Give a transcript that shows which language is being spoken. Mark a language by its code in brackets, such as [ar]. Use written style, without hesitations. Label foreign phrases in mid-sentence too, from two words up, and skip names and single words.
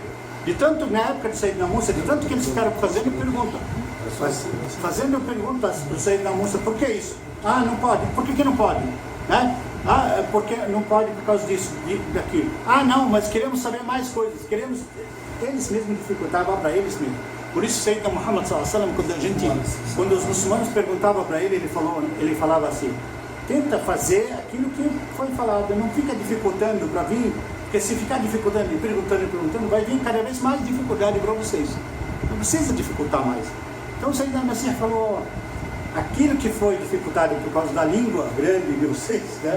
[pt] De tanto, na época de Sayyidina Musa, de tanto que eles ficaram fazendo pergunta. Fazendo perguntas do Sayyidina Musa, por que isso? Não pode. Por que não pode? Né? Porque não pode por causa disso, daquilo. Não, mas queremos saber mais coisas. Eles mesmos dificultavam para eles mesmos. Por isso, Sayyidina Muhammad [ar] صلى الله عليه وسلم, [pt] quando os muçulmanos perguntavam para ele, ele falava assim, tenta fazer aquilo que foi falado, não fica dificultando para vir, porque se ficar dificultando e perguntando, vai vir cada vez mais dificuldade para vocês. Não precisa dificultar mais. Então, Sayyidina Masih falou, aquilo que foi dificultado por causa da língua grande de vocês, né?